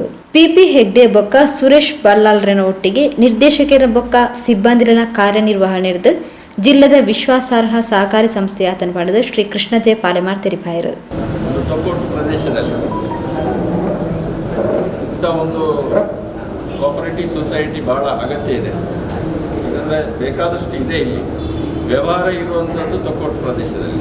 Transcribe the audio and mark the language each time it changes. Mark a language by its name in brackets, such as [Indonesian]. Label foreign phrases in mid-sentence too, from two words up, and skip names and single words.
[Tulu] ಪಿಪಿ ಹೆಗ್ಡೆ ಬೊಕ್ಕ ಸುರೇಶ್ ಬಲ್ಲಾಲ್ರನ ಒಟ್ಟಿಗೆ ನಿರ್ದೇಶಕರ ಬೊಕ್ಕ ಸಿಬ್ಬಂದಿರನ ಕಾರ್ಯನಿರ್ವಹಣೆರ್ದು ಜಿಲ್ಲದ ವಿಶ್ವಾಸಾರ್ಹ ಸಹಕಾರಿ ಸಂಸ್ಥೆಯಾತನ ಪಡೆದ ಶ್ರೀ ಕೃಷ್ಣಜೆ ಪಾಲೆಮಾರ್ ತೆರಿಪಾಯರು. [Kannada] ಪ್ರದೇಶದಲ್ಲಿ ಒಂದು [English] cooperative society [Kannada] ಬಹಳ ಅಗತ್ಯ ಇದೆ. ಯಾಕಂದರೆ ಬೇಕಾದಷ್ಟು ಇದೆ. ಇಲ್ಲಿ ವ್ಯವಹಾರ ಇರುವಂಥದ್ದು ತೊಕ್ಕೋಟು ಪ್ರದೇಶದಲ್ಲಿ.